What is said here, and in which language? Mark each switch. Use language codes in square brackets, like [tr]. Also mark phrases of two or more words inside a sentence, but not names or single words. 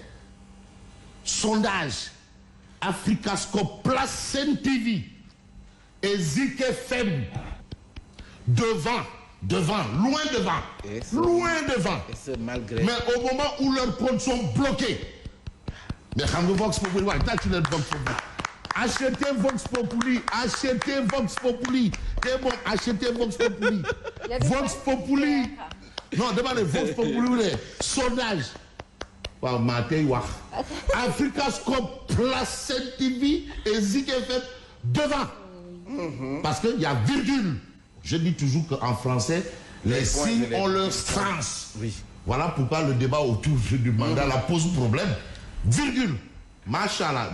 [fr] Sondage Africascope place Sen TV et Zik FM devant, loin devant. Et c'est malgré. Mais au moment où leurs comptes sont bloqués, mais quand Vox Populi, achetez Vox Populi. C'est bon, achetez Vox Populi. Vox Populi. Non, demandez Vox Populi, sondage. Africascope place Sen TV et Zik FM devant. Parce qu'il y a virgule. Je dis toujours qu'en français, les signes ont leur sens. Oui. Voilà pourquoi le débat autour du mandat la pose problème. Virgule. Machallah.